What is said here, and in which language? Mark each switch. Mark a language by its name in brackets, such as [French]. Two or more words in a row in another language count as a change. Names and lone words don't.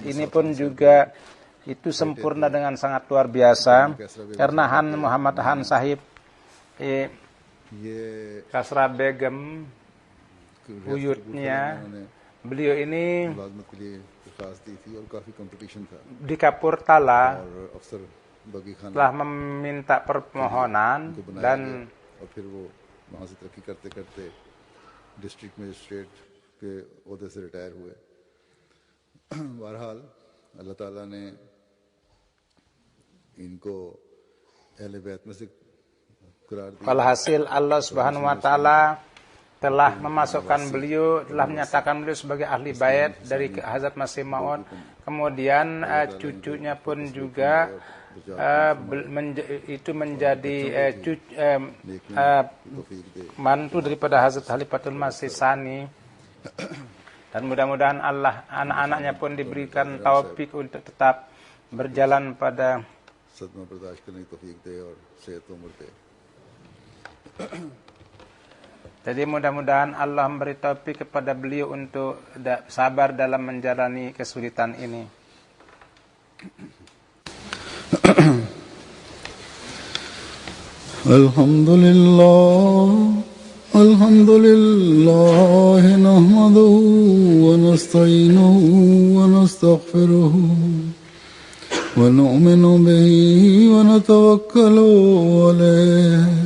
[Indonesian] Ini pun juga itu sempurna dengan sangat luar biasa karena Han Muhammad Han Sahib Kasra Begum buyutnya beliau ini di Kapurtala telah meminta permohonan dan [Urdu] ڈسٹرکٹ مجسٹریٹ کے عہدے سے ریٹائر ہوئے بہرحال اللہ تعالیٰ نے ان کو اہل بیت میں سے قرار دیا [Indonesian] Walhasil Allah [Arabic] Subhanahu wa taala [Indonesian] telah memasukkan beliau, telah menyatakan beliau sebagai ahli bait dari Hazrat Masih Maud. Kemudian cucunya pun juga itu menjadi mantu daripada Hazrat Khalifatul Masih Tsani. Dan mudah-mudahan Allah anak-anaknya pun diberikan taufik untuk tetap berjalan pada [Urdu] صدمہ برداشت کرنے کی توفیق دے اور صحت عمر دے [Indonesian] Jadi mudah-mudahan Allah memberi taufik kepada beliau untuk sabar dalam menjalani kesulitan ini. [Arabic] الحمد لله نحمده ونستعينه ونستغفره ونؤمن به ونتوكل عليه